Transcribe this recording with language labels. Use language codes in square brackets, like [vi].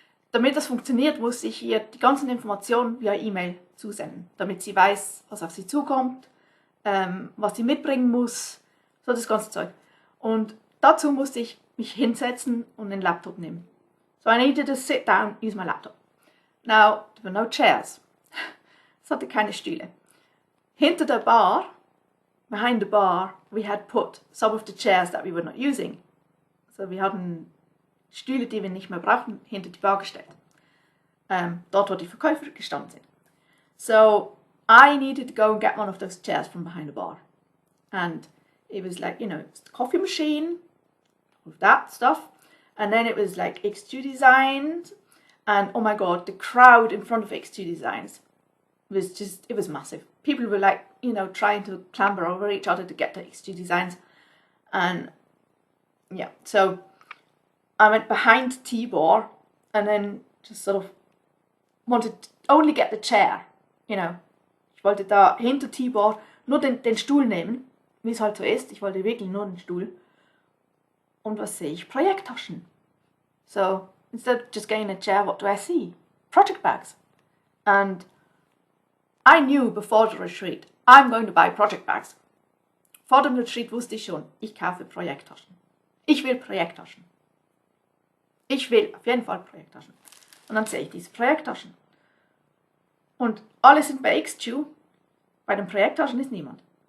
[de] Damit das funktioniert, musste ich ihr die ganzen Informationen via E-Mail zusenden, damit sie weiß, was auf sie zukommt, was sie mitbringen muss, so das ganze Zeug. Und dazu musste ich mich hinsetzen und den Laptop nehmen. [en] So I needed to sit down, use my laptop. Now, there were no chairs. [de] Es hatte keine Stühle. Hinter der Bar, [en] behind the bar, we had put some of the chairs that we were not using. [de] So wir hatten Stühle, die wir nicht mehr brauchen, hinter die Bar gestellt. Dort, wo die Verkäufer gestanden sind. [en] So I needed to go and get one of those chairs from behind the bar. And it was like, you know, it's the coffee machine, all of that stuff. And then it was like XJu Design. And oh my god, the crowd in front of XJu Designs was it was massive. People were like, you know, trying to clamber over each other to get to XJu Designs. And yeah, so I went behind T-bar and then just sort of wanted to only get the chair, you know. [de] Ich wollte da hinter T-bar nur den Stuhl nehmen, wie es halt so ist. Ich wollte wirklich nur den Stuhl. Und was sehe ich? Projekttaschen. [en] So, instead of just getting a chair, what do I see? Project bags. And I knew before the retreat, I'm going to buy project bags. [de] Vor dem Retreat wusste ich schon, ich kaufe Projekttaschen. Ich will Projekttaschen. Ich will auf jeden Fall Projekttaschen. Und dann sehe ich diese Projekttaschen. Und alle sind bei XJu. Bei den Projekttaschen ist niemand.